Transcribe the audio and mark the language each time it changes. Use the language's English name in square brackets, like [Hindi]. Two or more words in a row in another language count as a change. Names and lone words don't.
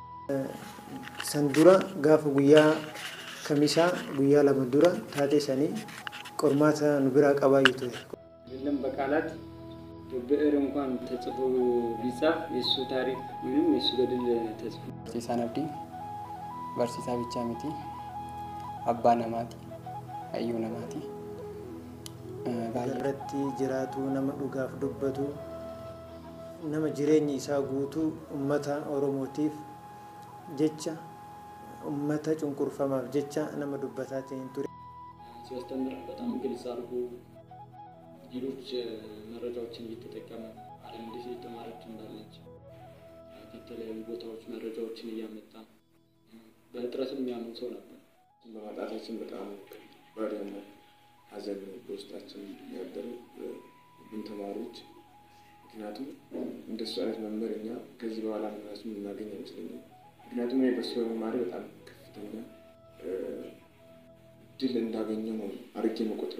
[Oromo] Sandura gaafa guyyaa kamisaa guyyaa lama dura taatee sanii qormaata nu biraa qabaayu ture. [Amharic] የለም በቃላት በብዕር እንኳን ተጽፎ ቢጻፍ የሱ ታሪክ ምንም የሱ ገድል ተጽፎ [Oromo] barsiisaa Abdii barsiisaa bichaa miti abbaa namaati hayyuu namaati irratti jiraatu nama dhugaaf dubbatu nama jireenyi isaa guutuu ummata Oromootiif jecha ummata cunqurfamaaf jecha nama dubbataa ta'een ture. [Amharic] ሲያስተምር በጣም ግልጽ አድርጎ ሌሎች መረጃዎችን እየተጠቀመ ዓለም እንዴት እየተማረች እንዳለች ከተለያዩ ቦታዎች መረጃዎችን እያመጣ በጥረትም የሚያምን ሰው ነበር። በማጣታችን በጣም ከባድ የሆነ ሐዘን በውስጣችን ያደረ ተማሪዎች ምክንያቱም እንደሱ አይነት መምህር እኛ ከዚህ በኋላ ምናምን እናገኝ አይመስለኝም። ምክንያቱም በሱ መማር በጣም ከፍተኛ ድል እንዳገኘው ነው አርጌ መቆጥረው